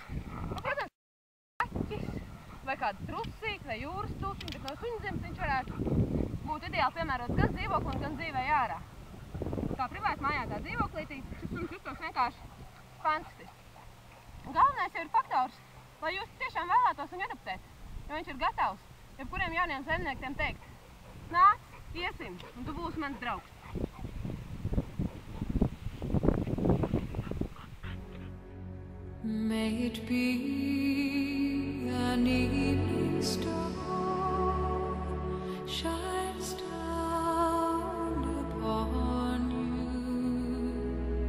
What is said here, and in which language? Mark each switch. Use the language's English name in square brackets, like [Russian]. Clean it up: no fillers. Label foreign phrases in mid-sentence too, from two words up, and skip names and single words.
[Latvian] Un, protams, kaķis vai kāds trusīgs vai jūras cūciņš, bet no suņu zemes viņš varētu būt ideāli piemērots gan dzīvoklim, gan dzīvē ārā. Kā privāti mājā tā dzīvoklītī, šis suns justos vienkārši fantastiski. Galvenais jau ir faktors, lai jūs tiešām vēlētos viņu adoptēt, jo viņš ir gatavs jebkuriem jauniem saimniekiem teikt: nāc, iesim, un tu būsi mans draugs. [English] May it be an evening star shines down upon you.